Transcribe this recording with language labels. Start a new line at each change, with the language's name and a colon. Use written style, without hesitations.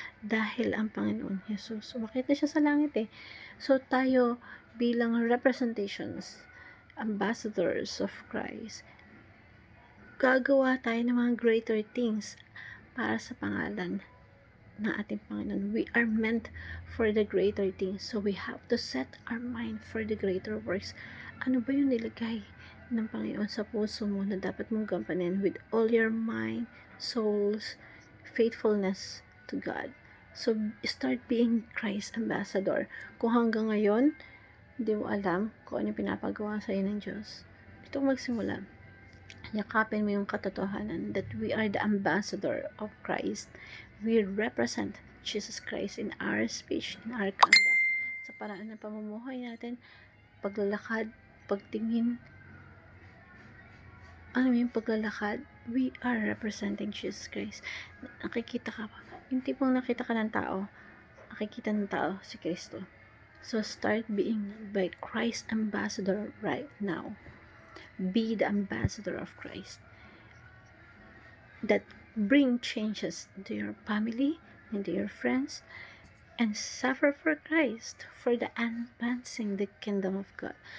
Filipino: Dahil ang Panginoon Jesus, sumakit na siya sa langit So, tayo bilang
English: representations, ambassadors of Christ,
Filipino: gagawa tayo ng mga
English: greater things
Filipino: para sa pangalan ng ating Panginoon.
English: We are meant for the greater things. So, we have to set our mind for the greater works.
Filipino: Ano ba yung nilagay ng Panginoon sa puso mo na dapat mong gampanin
English: with all your mind, souls, faithfulness to God? So, start being Christ ambassador.
Filipino: Kung hanggang ngayon, hindi mo alam kung ano yung pinapagawa sa'yo ng Diyos, dito magsimula. Yakapin mo yung katotohanan
English: that we are the ambassador of Christ. We represent Jesus Christ in our speech, in our conduct,
Filipino: sa paraan ng pamumuhay natin, paglalakad, pagtingin, paglalakad,
English: we are representing Jesus Christ.
Filipino: Nakikita ka pa. Yung tipong nakita ka ng tao, nakikita ng tao si Kristo.
English: So, start being by Christ ambassador right now. Be the ambassador of Christ that bring changes into your family, into your friends, and suffer for Christ, for the advancing the kingdom of God.